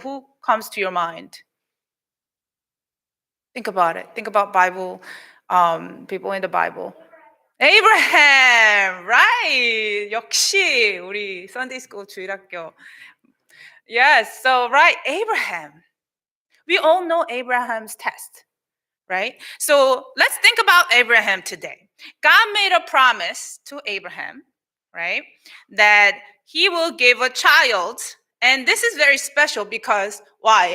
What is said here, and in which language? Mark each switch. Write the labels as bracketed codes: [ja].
[en] Who comes to your mind? Think about it. Think about Bible, people in the Bible. Abraham, right? [ko] 역시 우리 Sunday School 주일학교. [en] Yes, so right, Abraham. We all know Abraham's test, right? So let's think about Abraham today. God made a promise to Abraham, right? That he will give a child. And this is very special because why?